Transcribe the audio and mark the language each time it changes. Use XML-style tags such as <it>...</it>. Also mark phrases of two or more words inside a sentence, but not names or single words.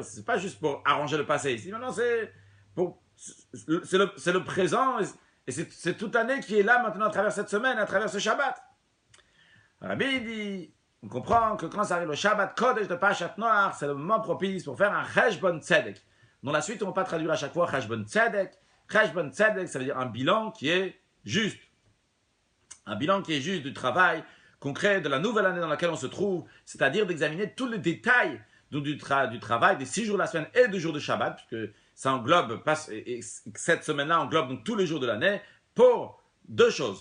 <fr>C'est pas juste pour arranger le passé ici. Maintenant, c'est le présent et c'est toute l'année qui est là maintenant à travers cette semaine, à travers ce Shabbat. Le rabbi dit, on comprend que quand ça arrive le</fr> <he>שבת קודש</he> <fr>de</fr> <he>פרשת נח,</he> <fr>c'est le moment propice pour faire un</fr> <he>חשבון צדק.</he> <fr>Dans la suite, on ne va pas traduire à chaque fois</fr> <he>חשבון צדק. חשבון צדק,</he> <fr>ça veut dire un bilan qui est juste. Un bilan qui est juste du travail concret de la nouvelle année dans laquelle on se trouve, c'est-à-dire d'examiner tous les détails du travail des 6 jours de la semaine et du jour de Shabbat, puisque ça englobe, et cette semaine-là englobe donc tous les jours de l'année, pour 2 choses.</fr>